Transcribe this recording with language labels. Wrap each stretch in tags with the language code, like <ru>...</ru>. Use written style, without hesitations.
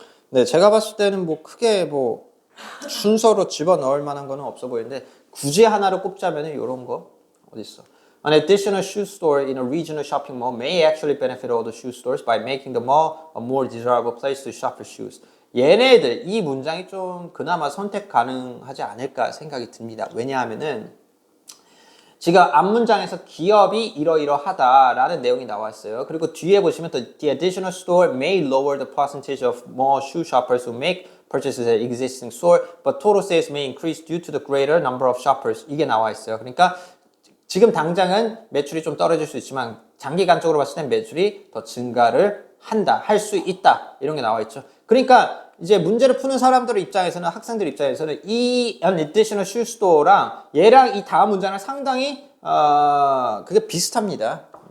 <ko>네, 제가 봤을 때는 뭐 크게 뭐 순서로 집어넣을 만한 거는 없어 보이는데 굳이 하나를 꼽자면 이런 거 어디 있어?</ko> <en>An additional shoe store in a regional shopping mall may actually benefit all the shoe stores by making the mall a more desirable place to shop for shoes.</en> <ko>얘네들 이 문장이 좀 그나마 선택 가능하지 않을까 생각이 듭니다. 왜냐하면은 지금 앞문장에서 기업이 이러이러하다라는 내용이 나와 있어요. 그리고 뒤에 보시면</ko> <en>the additional store may lower the percentage of more shoe shoppers who make purchases at existing store, but total sales may increase due to the greater number of shoppers.</en> <ko>이게 나와 있어요. 그러니까 지금 당장은 매출이 좀 떨어질 수 있지만 장기간적으로 봤을 땐 매출이 더 증가를 한다, 할 수 있다 이런 게 나와 있죠. 그러니까 이제 문제를 푸는 사람들 입장에서는 학생들 입장에서는 이</ko> <en>an additional shoe store</en> <ko>랑 얘랑 이 다음 문장은 상당히 그게 비슷합니다.</ko>